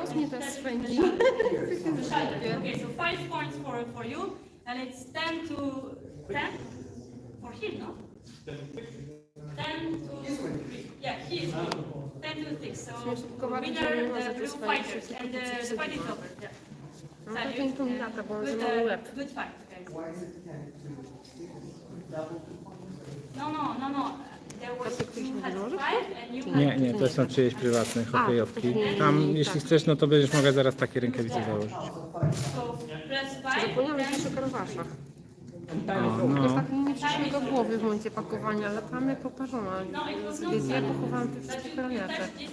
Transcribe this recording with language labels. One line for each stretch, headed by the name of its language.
Polish: Jezu, mnie to swędzi.
English: Okay, so 5 points for you, and it's 10 to 10 for him, no? 10 to 3. Yeah, he is 10 to 6. So winner, the blue fighters, and the fight is over. Yeah.
Polish: No to pięć to mi lata, bo on za mały łeb.
English: Good fight, guys. Why is it 10 to 6? Double? No. There was you had 5 and you had
Polish: Nie, nie, to są czyjeś prywatne hokejówki. Tam, jeśli chcesz, no to będziesz mogła zaraz takie rękawice założyć.
English: So press 5.
Polish: Zapomniałam gdzieś o karwaszach. O, Już no. tak mi nie przyszło do głowy w momencie pakowania, ale tam jak poparzona. Ja pochowałam te wszystkie karniacze.